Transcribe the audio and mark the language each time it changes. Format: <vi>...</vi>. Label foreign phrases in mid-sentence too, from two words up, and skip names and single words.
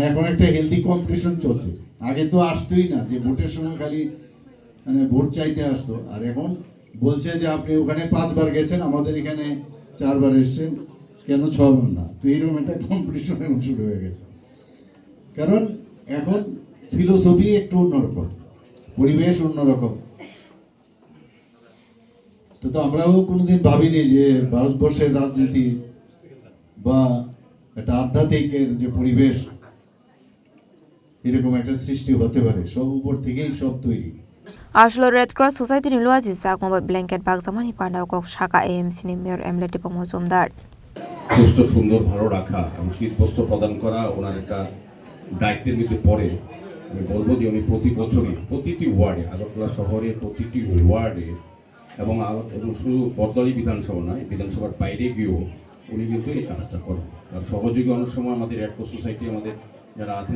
<bn>এখন একটা</bn> <en>healthy competition</en> <bn>চলছে আগে তো আসতোই না যে ভোটের সময় খালি মানে ভোট চাইতে আসতো আর এখন বলছে যে আপনি ওখানে 5 বার গেছেন আমাদের এখানে 4 বার এসছেন কেন 6 বার না তো এইরকম একটা কম্পিটিশন এখন শুরু হয়ে গেছে কারণ এখন ফিলোসফি একটু অন্যরকম পরিবেশ অন্যরকম তো আমরাও কোনোদিন ভাবিনি যে ভারতবর্ষের রাজনীতি বা একটা আধ্যাত্মিকের যে পরিবেশ এরকম একটা সৃষ্টি হতে পারে সব উপর থেকেই সব তৈরি</bn> <trp>Ashlo Red Cross Society ni Luazi Sakmabai Blanket Bagzamani Panda Kok Shaka AMC ni Mayor Emleti Pomozumdar</trp> <bn>সুস্থ সুন্দর ভালো রাখা এবং শীতবস্ত্র প্রদান করা ওনার একটা দায়িত্বের মধ্যে পড়ে আমি বলবো যে উনি প্রতি বছরই প্রতিটি ওয়ার্ডে আগরতলা শহরের প্রতিটি ওয়ার্ডে এবং শুধু বর্দলি বিধানসভা নয় বিধানসভার বাইরে গিয়েও উনি কিন্তু এই কাজটা করেন আর সহযোগী অনেক সময় আমাদের রেড ক্রস সোসাইটি আমাদের যারা আছেন</bn>